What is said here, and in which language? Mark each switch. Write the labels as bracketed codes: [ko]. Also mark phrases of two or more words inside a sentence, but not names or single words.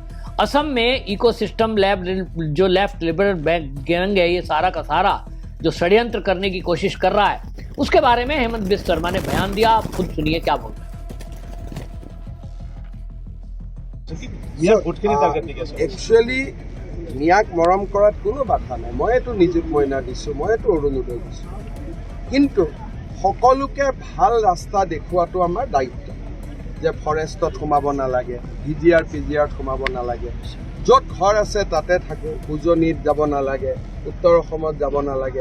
[hi] असम में इकोसिस्टम जो [en] left liberal gang [hi] है, ये सारा का सारा जो षड्यंत्र करने की कोशिश कर रहा है, उसके बारे में हेमंत बिस्व शर्मा ने बयान दिया। आप खुद सुनिए क्या बोल रहे हैं। [as] एक्चुअली মিয়াক মৰম কৰাত কোনো বাধা নাই। মইতো নিযুত মইনা দিছোঁ, মইতো অৰুণোদয় দিছোঁ, কিন্তু সকলোকে ভাল ৰাস্তা দেখুৱাটো আমাৰ দায়িত্ব। যে ফৰেষ্টত সোমাব নালাগে, ভিজিআৰ পিজিআৰত সোমাব নালাগে, য'ত ঘৰ আছে তাতে থাকোঁ, উজনিত যাব নালাগে, উত্তৰ অসমত যাব নালাগে।